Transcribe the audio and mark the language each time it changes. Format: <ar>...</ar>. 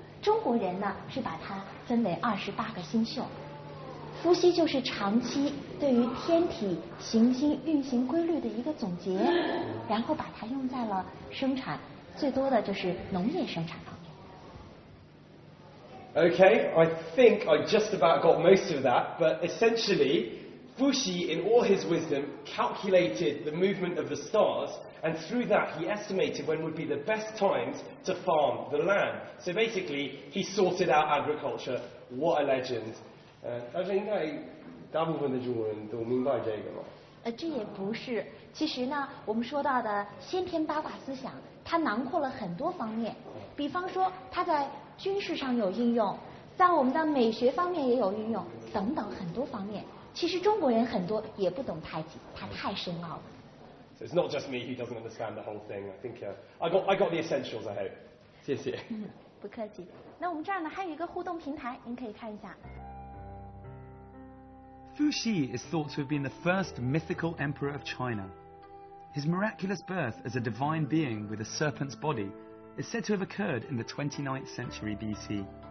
<zh>中国人呢是把它分为28个星宿。伏羲就是长期对于天体行星运行规律的一个总结，然后把它用在了生产，最多的就是农业生产方面。</zh> <en>Okay, I think I just about got most of that, but essentially, Fuxi, in all his wisdom, calculated the movement of the stars, and through that he estimated when would be the best times to farm the land. So basically, he sorted out agriculture. What a legend.</en> <zh>但是应该大部分的中国人都明白这个吗？这也不是。其实呢，我们说到的先天八卦思想，它囊括了很多方面。比方说，它在军事上有应用，在我们的美学方面也有运用，等等很多方面。其实中国人很多也不懂太极，它太深奥了。</zh> <en>So it's not just me who doesn't understand the whole thing. I think I got the essentials. I hope.</en> <zh>谢谢。不客气。那我们这儿呢还有一个互动平台，您可以看一下。</zh> <en>Fuxi is thought to have been the first mythical emperor of China. His miraculous birth as a divine being with a serpent's body is said to have occurred in the 29th century BC.</en>